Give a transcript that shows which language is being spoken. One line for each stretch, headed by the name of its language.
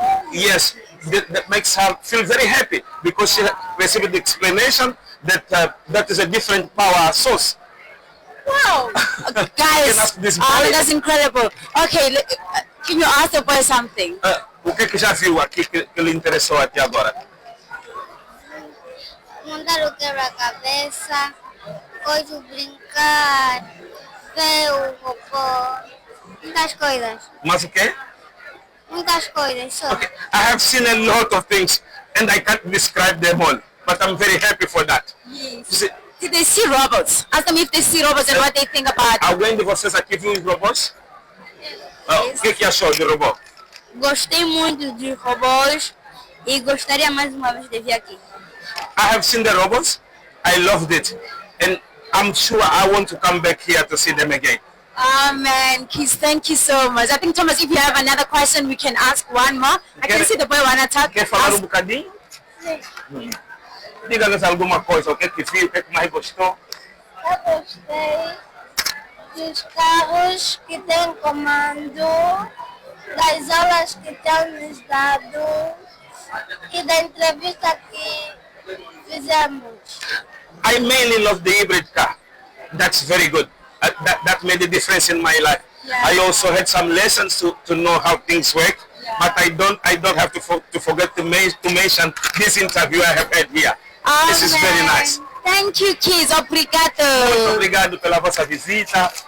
English: Yes, that makes her feel very happy because she received the explanation that that is a different power source. Wow, guys, that's incredible. Okay, can you ask the boy something?
Portuguese: O que já viu aqui que lhe interessou até agora? Montar o quebra-cabeça, coisa brincar, ver o robô, muitas coisas. Mas o quê? Muitas coisas só.
English: Okay, I have seen a lot of things and I can't describe them all, but I'm very happy for that. Yes. Did they see robots? Ask them if they see robots and what they think about it.
Portuguese: Alguém de vocês aqui viu os robôs? O que achou do robô? Gostei muito de robôs e gostaria mais uma vez de vir aqui.
English: I have seen the robots. I loved it, and I'm sure I want to come back here to see them again. Oh man, Keith, thank you so much. I think, Thomas, if you have another question, we can ask one more. I can see the boy wanna talk.
Portuguese: Quer falar bocadinho? Diga-nos alguma coisa, o que viu, o que mais gostou? Eu gostei dos carros que têm comando, das aulas que têm nos dado e da entrevista que fizemos.
English: I mainly love the hybrid car. That's very good. That made a difference in my life. Yeah. I also had some lessons to know how things work, but I don't have to forget to mention this interview I have had here. Oh, this is very nice. Thank you, kids. Obrigado.
Portuguese: Muito obrigado pela vossa visita.